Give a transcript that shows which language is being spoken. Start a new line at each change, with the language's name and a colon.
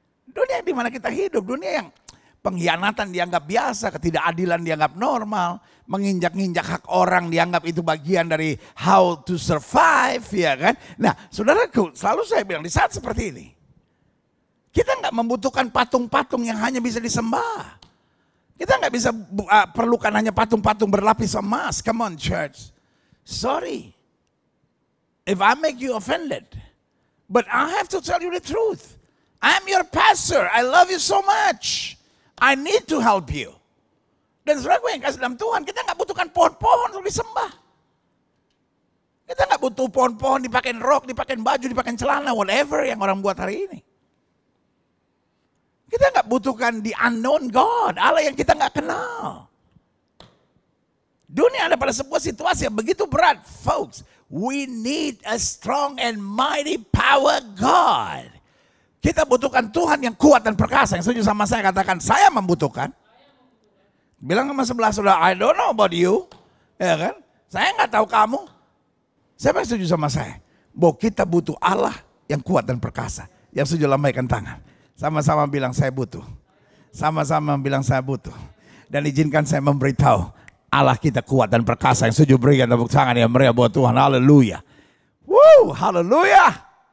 Indonesian: Dunia di mana kita hidup, dunia yang pengkhianatan dianggap biasa, ketidakadilan dianggap normal, menginjak-injak hak orang dianggap itu bagian dari
English: how to survive,
Indonesian: ya kan? Nah, saudaraku, selalu saya bilang di saat seperti ini, kita nggak membutuhkan patung-patung yang hanya bisa disembah. Kita nggak bisa perlukan hanya patung-patung berlapis emas.
English: Come on, church. Sorry, if I make you offended, but I have to tell you the truth. I'm your pastor. I love you so much. I need to help you.
Indonesian: Dan saudara gue yang kasih dalam Tuhan, kita nggak butuhkan pohon-pohon untuk disembah. Kita nggak butuh pohon-pohon dipakein rok, dipakein baju, dipakein celana, whatever yang orang buat hari ini. Kita nggak butuhkan
English: the unknown God,
Indonesian: Allah yang kita nggak kenal. Dunia ada pada sebuah situasi yang begitu berat, folks.
English: We need a strong and mighty power God.
Indonesian: Kita butuhkan Tuhan yang kuat dan perkasa. Yang setuju sama saya katakan, saya membutuhkan. Bilang sama sebelah saudara,
English: I don't know about you.
Indonesian: Ya kan? Saya nggak tahu kamu. Siapa yang setuju sama saya? Bahwa kita butuh Allah yang kuat dan perkasa. Yang setuju lambaikan tangan. Sama-sama bilang saya butuh. Sama-sama bilang saya butuh. Dan izinkan saya memberitahu, Allah kita kuat dan perkasa. Yang setuju berikan tepuk tangan yang meriah buat Tuhan. Haleluya. Woo, haleluya.